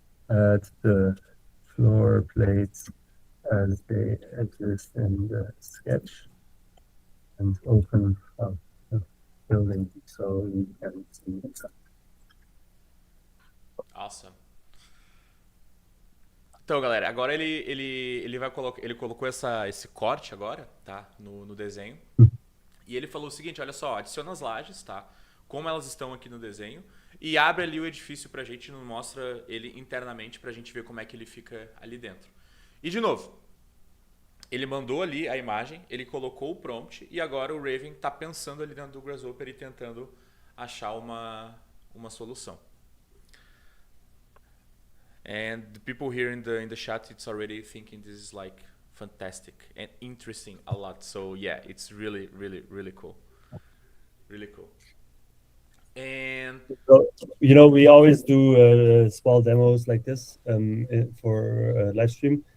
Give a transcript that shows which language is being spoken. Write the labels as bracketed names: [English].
[English] Add the floor plates as they exist in the sketch and open up the building so you can see inside. Awesome. [Portuguese] Então, galera, agora ele vai colocar, ele colocou esse corte agora, tá, no desenho. E ele falou o seguinte, olha só, adiciona as lajes, tá, como elas estão aqui no desenho, e abre ali o edifício pra gente, nos mostra ele internamente pra gente ver como é que ele fica ali dentro. E de novo, ele mandou ali a imagem, ele colocou o prompt e agora o Raven tá pensando ali dentro do Grasshopper e tentando achar uma solução. [English] And the people here in the chat, it's already thinking this is like fantastic and interesting a lot. So yeah, it's really, really, really cool. Really cool. And so, we always do small demos like this for live stream.